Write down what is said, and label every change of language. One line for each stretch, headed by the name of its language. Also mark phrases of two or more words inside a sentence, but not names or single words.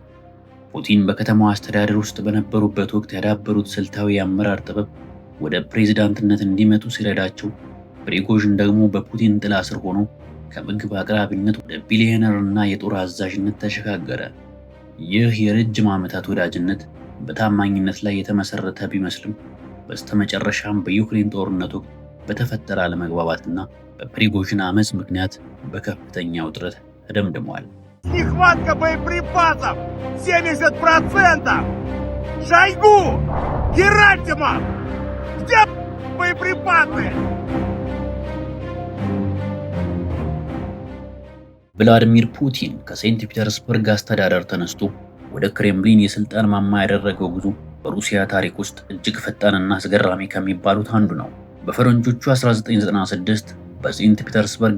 Amharic: ፑቲን በከተማው አስተዳደር ውስጥ በነበሩበት ወቅት ያዳበሩት ስልታዊ የአመራር ጥበብ ወደ ፕሬዝዳንትነት እንዲመጡ ሲረዳቸው፣ ፕሪጎዥን ደግሞ በፑቲን ጥላ ስር ሆኖ ከምግብ አቅራቢነት ወደ ቢሊዮነርና የጦር አዛዥነት ተሸጋገረ። ይህ የረጅም ዓመታት ወዳጅነት በታማኝነት ላይ የተመሰረተ ቢመስልም በስተመጨረሻም በዩክሬን ጦርነት ወቅት በተፈጠረ አለመግባባትና በፕሪጎዥን አመፅ ምክንያት በከፍተኛ ውጥረት ተደምድሟል።
Russian: Нехватка боеприпасов 70%! Шойгу! Герасимов! Где боеприпасы?
Amharic: ቭላዲሚር ፑቲን ከሴንት ፒተርስበርግ አስተዳደር ተነስቶ ወደ ክሬምሊን የስልጣን ማማ ያደረገው ጉዞ በሩሲያ ታሪክ ውስጥ እጅግ ፈጣንና አስገራሚ ከሚባሉት አንዱ ነው። በፈረንጆቹ 1996 በሴንት ፒተርስበርግ